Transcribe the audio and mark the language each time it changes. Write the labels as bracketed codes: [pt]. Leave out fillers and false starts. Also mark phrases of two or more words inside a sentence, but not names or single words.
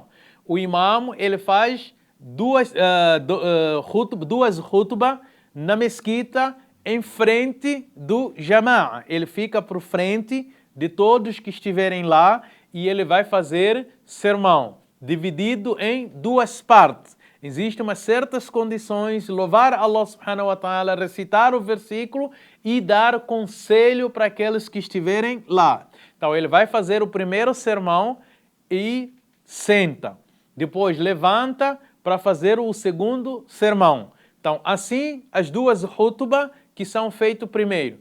[pt] O imam, ele faz duas khutbas na mesquita em frente do jama'a. Ele fica por frente de todos que estiverem lá e ele vai fazer sermão, dividido em 2 partes. Existem umas certas condições, louvar Allah [ar] سبحانه وتعالى, [pt] recitar o versículo e dar conselho para aqueles que estiverem lá. Então ele vai fazer o primeiro sermão e senta. Depois levanta para fazer o segundo sermão. Então assim as 2 khutbas que são feitas primeiro.